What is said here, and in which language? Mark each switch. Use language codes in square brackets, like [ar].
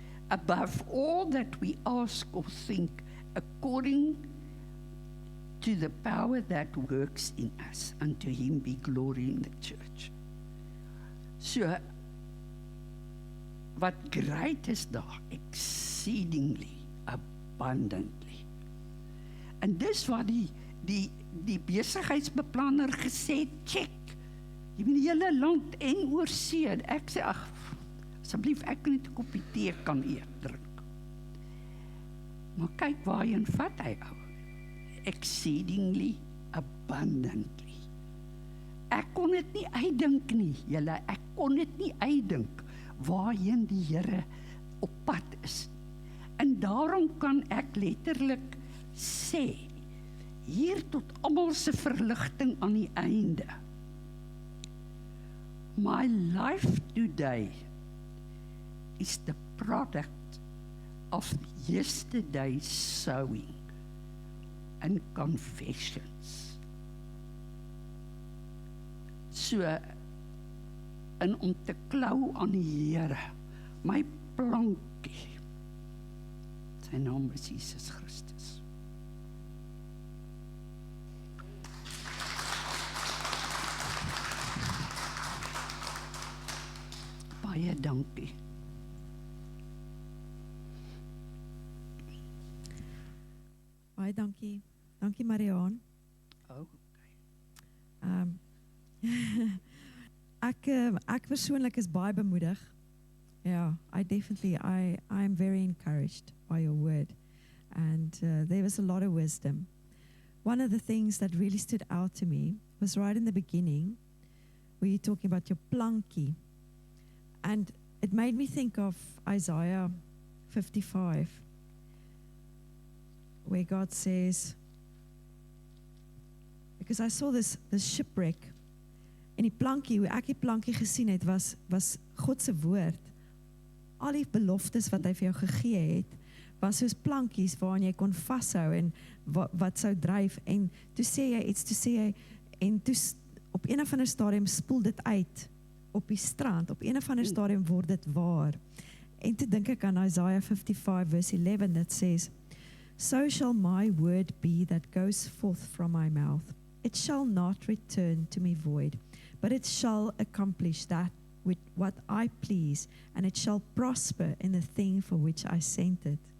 [en] Above all that we ask or think, according to the power that works in us, unto him be glory in the church. [af] So, wat great is daar, [en] exceedingly, abundantly. [af] En dis wat die besigheidsbeplanner gesê, check, jy weet die hele land en oorsee, ek sê, ag, asseblief, ek kan net 'n koppie tee kan eet, drink. Maar kyk waarheen vat hy ou. [en] Exceedingly abundantly. [af] Ek kon dit nie uitdink nie, julle, ek kon dit nie uitdink waarheen die Here op pad is. En daarom kan ek letterlik sê, hier tot almal se verligting aan die einde. [en] My life today is the product of yesterday's sowing and confessions. [af] So, en om te klou aan die Here, my plankie, sy naam is Jesus Christus. Baie dankie. Baie dankie. Dankie Mariaan. Ek persoonlik is baie bemoedig. [en] Yeah, I am very encouraged by your word. And there was a lot of wisdom. one of the things that really stood out to me was right in the beginning, where you're talking about your plankie. And it made me think of Isaiah 55, where God says, because I saw this shipwreck, [af] en die plankie, hoe ek die plankie gesien het, was God se woord. Al die beloftes wat hy vir jou gegee het, was soos plankies waaraan jy kon vashou en wat sou dryf. En toe sê hy iets, en toe op een of ander stadium spoel dit uit op die strand. Op een of ander stadium word dit waar. En toe dink ek aan [en] Isaiah 55 verse 11 that says, "So shall my word be that goes forth from my mouth. It shall not return to me void, but it shall accomplish that with what I please, and it shall prosper in the thing for which I sent it."